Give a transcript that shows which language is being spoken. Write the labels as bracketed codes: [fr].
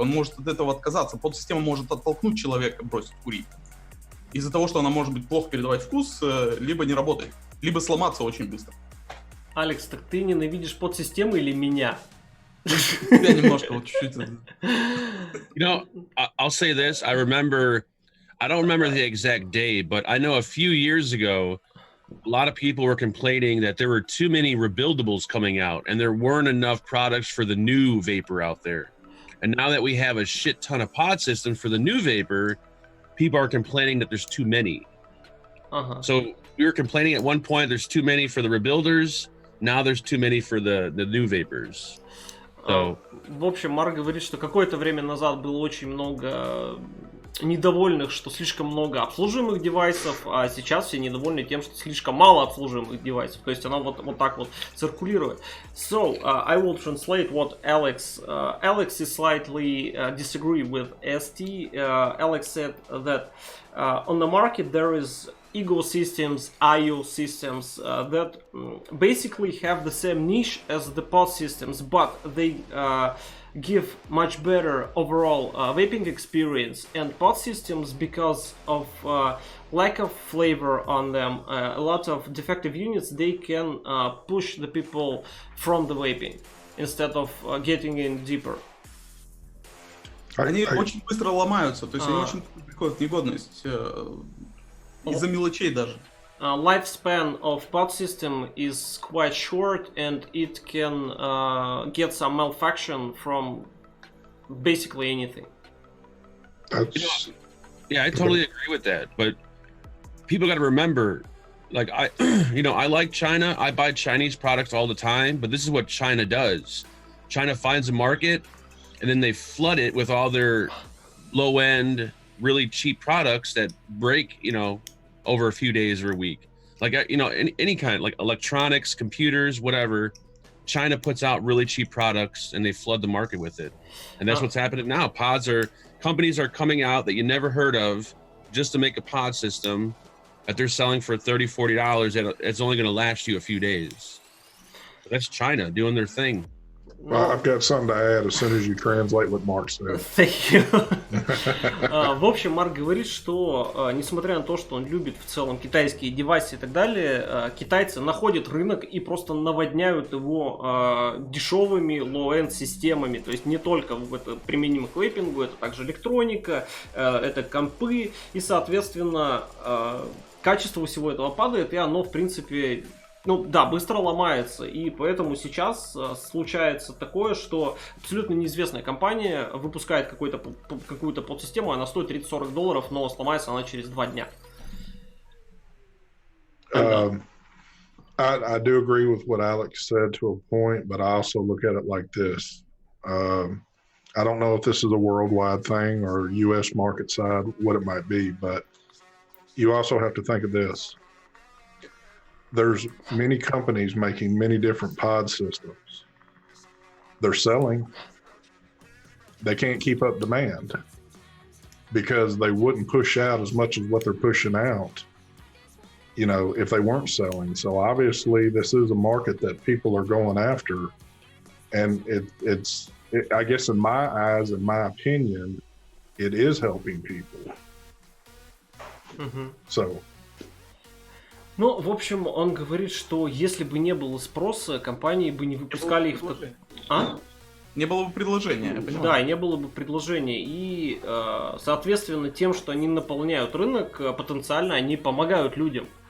[ru] Он может от этого отказаться. Подсистема может оттолкнуть человека, бросить курить. Из-за того, что она может быть плохо передавать вкус, либо не работает, либо сломаться очень быстро. Алекс, так ты ненавидишь подсистемы или меня? Я немножко вот чуть-чуть. [en] You know, I'll say this. I don't remember the exact day, but I know a few years ago, a lot of people were complaining that there were too many rebuildables coming out and there weren't enough products for the new vapor out there. And now that we have a shit ton of pod systems for the new vapor, people are complaining that there's too many. So we were complaining at one point there's too many for the rebuilders. Now there's too many for the new vapors. So, [ru] в общем, Марк говорит, что какое-то время назад было очень много недовольных, что слишком много обслуживаемых девайсов, а сейчас все недовольны тем, что слишком мало обслуживаемых девайсов. То есть она вот так вот циркулирует. [en] So, I will translate what Alex is slightly disagree with ST. Alex said that on the market there is ecosystems, IO systems that basically have the same niche as the pod systems, but they give much better overall vaping experience, and pod systems, because of lack of flavor on them, a lot of defective units, they can push the people from the vaping instead of getting in deeper. [ru] Они очень быстро ломаются, то есть они очень приходят в негодность из-за мелочей даже. [en] Lifespan of pod system is quite short, and it can get some malfunction from basically anything. Yeah, I totally agree with that. But people got to remember, like I like China. I buy Chinese products all the time, but this is what China does. China finds a market, and then they flood it with all their low-end, really cheap products that break, over a few days or a week. Like, any kind, like electronics, computers, whatever. China puts out really cheap products and they flood the market with it. And that's what's happening now. Companies are coming out that you never heard of just to make a pod system that they're selling for $30, $40. And it's only going to last you a few days. But that's China doing their thing. Well, I've got something to add as soon as you translate what Mark said. Thank you. [ru] В общем, Марк говорит, что несмотря на то, что он любит в целом китайские девайсы и так далее, китайцы находят рынок и просто наводняют его дешевыми low-end системами. То есть не только это применимо к вейпингу, это также электроника, это компы, и соответственно качество всего этого падает, и оно в принципе... быстро ломается, и поэтому сейчас случается такое, что абсолютно неизвестная компания выпускает какую-то подсистему, она стоит $30-40, но сломается она через 2 дня. [en] I do agree with what Alex said to a point, but I also look at it like this. I don't know if this is a worldwide thing or U.S. market side, what it might be, but you also have to think of this. There's many companies making many different pod systems. They're selling. They can't keep up demand because they wouldn't push out as much as what they're pushing out, if they weren't selling. So obviously this is a market that people are going after. And it's I guess in my eyes, in my opinion, it is helping people. Mm-hmm. So. [ru] В общем, он говорит, что если бы не было спроса, компании бы не выпускали их... Не было бы предложения, я понимаю. Да, и не было бы предложения. И, соответственно, тем, что они наполняют рынок, потенциально они помогают людям.